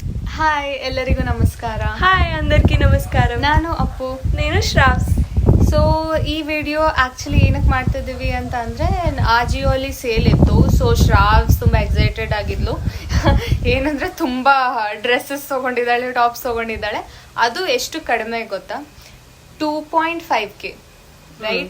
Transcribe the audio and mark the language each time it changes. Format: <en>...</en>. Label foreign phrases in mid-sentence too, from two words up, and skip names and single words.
<kn>ಹಾಯ್, ಎಲ್ಲರಿಗೂ ನಮಸ್ಕಾರ.</kn> <te>హాయ్ అందరికీ నమస్కారం.</te> <kn>ನಾನು ಅಪ್ಪು.</kn> <te>నేను ಶ್ರಾವ್ಸ್.</te> <kn>ಸೊ ಈ ವಿಡಿಯೋ ಆಕ್ಚುಲಿ ಏನಕ್ಕೆ ಮಾಡ್ತಿದ್ದೀವಿ ಅಂತ ಅಂದರೆ, ಆಜಿಯೋಲಿ ಸೇಲ್ ಇತ್ತು. ಸೊ ಶ್ರಾವ್ಸ್ ತುಂಬ ಎಕ್ಸೈಟೆಡ್ ಆಗಿದ್ಲು. ಏನಂದರೆ ತುಂಬ ಡ್ರೆಸ್ಸಸ್ ತೊಗೊಂಡಿದ್ದಾಳೆ, ಟಾಪ್ಸ್ ತೊಗೊಂಡಿದ್ದಾಳೆ. ಅದು ಎಷ್ಟು ಕಡಿಮೆ ಗೊತ್ತಾ? 2.5K, ರೈಟ್?</kn>